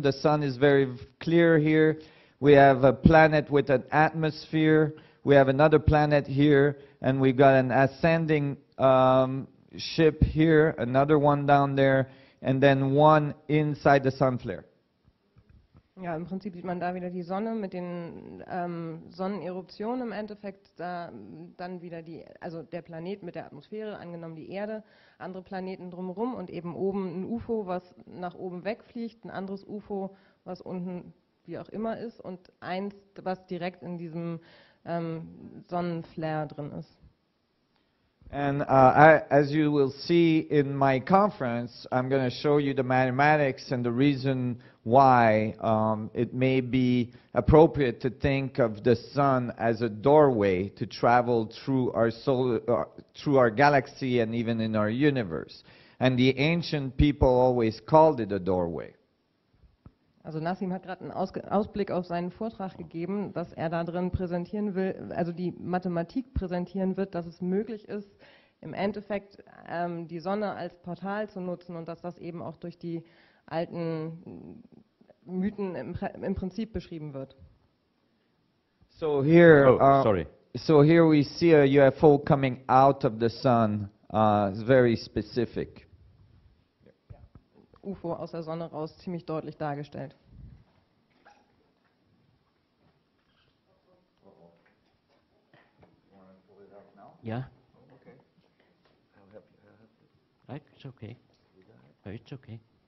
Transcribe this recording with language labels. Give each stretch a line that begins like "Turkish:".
English: The sun is very clear here. We have a planet with an atmosphere. We have another planet here, and we've got an ascending ship here, another one down there, and then one inside the sun flare.
German: Ja, im Prinzip sieht man da wieder die Sonne mit den Sonneneruptionen im Endeffekt, dann wieder also der Planet mit der Atmosphäre, angenommen die Erde, andere Planeten drumherum und eben oben ein UFO, was nach oben wegfliegt, ein anderes UFO, was unten wie auch immer ist und eins, was direkt in diesem Sonnenflare drin ist.
English: And as you will see in my conference, I'm going to show you the mathematics and the reason why it may be appropriate to think of the sun as a doorway to travel through our through our galaxy and even in our universe. And the ancient people always called it a doorway.
German: Also Nassim hat gerade einen Ausblick auf seinen Vortrag gegeben, dass er da drin präsentieren will, also die Mathematik präsentieren wird, dass es möglich ist, im Endeffekt die Sonne als Portal zu nutzen und dass das eben auch durch die alten Mythen im Prinzip beschrieben wird.
English: So here, sorry. So here we see a UFO coming out of the sun. It's very specific.
German: UFO aus der Sonne raus, ziemlich deutlich dargestellt. Ja.
English: Right, it's okay. It's okay.